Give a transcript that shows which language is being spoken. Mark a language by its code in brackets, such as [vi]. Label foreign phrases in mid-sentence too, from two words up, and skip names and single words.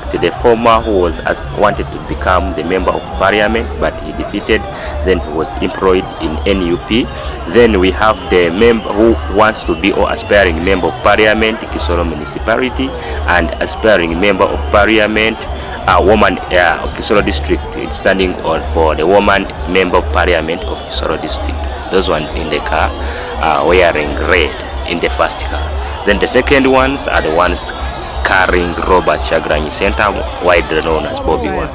[en] The former who was wanted to become the member of parliament, but he defeated, then he was employed in NUP. Then we have the member who wants to be or aspiring member of parliament, Kisoro municipality, and aspiring member of parliament, woman Kisoro district. It's standing on for the woman member of parliament of Kisoro district. Those ones in the car are wearing red in the first car. Then the second ones are the ones carrying Robert Kyaguranyi sentamu, widely known as bobiwine.